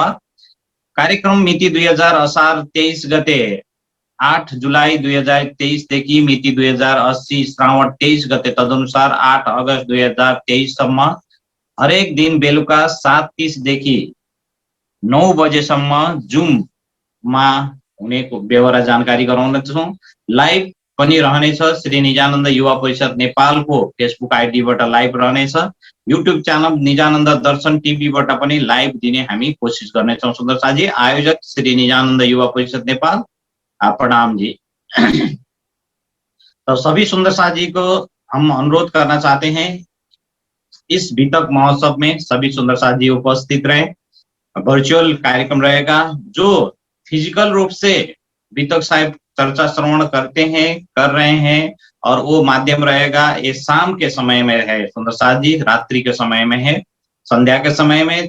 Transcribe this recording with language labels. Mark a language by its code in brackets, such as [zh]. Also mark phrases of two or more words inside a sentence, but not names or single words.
[ne] कार्यक्रम मिति 2000 असार 23 गते 8 जुलाई 2023 देखि मिति 2080 श्रावण 23 गते तदनुसार 8 अगस्त 2023 सम्म हरेक दिन बेलुका 7:30 देखि 9 बजेसम्म जुममा हुने बेहोरा जानकारी गराउँदछौँ। लाइभ पनि रहनेछ। श्री निजानन्द युवा परिषद नेपालको फेसबुक आइडीबाट लाइभ रहनेछ। युट्युब च्यानल निजानन्द दर्शन टिभीबाट पनि लाइभ दिने हामी कोसिस गर्नेछौँ। सुन्दर साजी, आयोजक श्री निजानन्द युवा परिषद नेपाल, प्रणाम जी। [hi] तो सभी सुंदर साजी को हम अनुरोध करना चाहते हैं, इस बीतक महोत्सव में सभी सुंदर साजी उपस्थित रहे। वर्चुअल कार्यक्रम रहेगा। जो फिजिकल रूप से बीतक साहिब चर्चा श्रवण करते हैं, कर रहे हैं, और वो माध्यम रहेगा, ये शाम के समय में है सुंदर साजी, रात्रि के समय में है, संध्या के समय में।